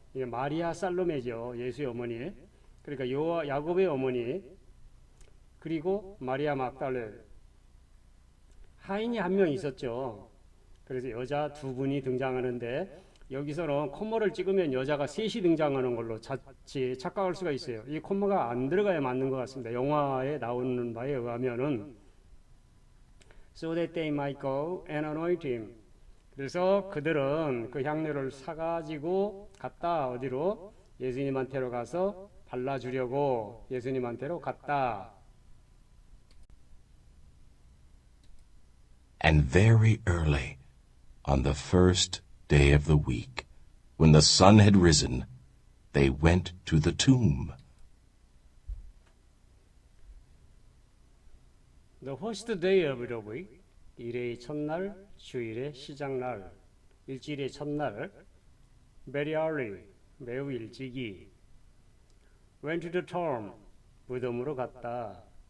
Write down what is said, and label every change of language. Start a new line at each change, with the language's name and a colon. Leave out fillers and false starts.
Korean: 이게 마리아 살로메죠. 예수의 어머니. 그러니까 야곱의 어머니 그리고 마리아 막달레 하인이 한 명 있었죠. 그래서 여자 두 분이 등장하는데 여기서는 콤마를 찍으면 여자가 셋이 등장하는 걸로 자칫 착각할 수가 있어요. 이 콤마가 안 들어가야 맞는 것 같습니다. 영화에 나오는 바에 의하면은
English: so that they might go and anoint him.
Korean: 그래서 그들은 그 향료를 사가지고 갔다. 어디로? 예수님한테로 가서 발라주려고 예수님한테로 갔다.
English: And very early, on the first day of the week, when the sun had risen, they went to the tomb. The first day of the week,
Korean: 일의 첫날, 주일의 시작날, 일주일의 첫날,
English: very early,
Korean: 매우 일찍이,
English: went to the tomb,
Korean: 무덤으로 갔다.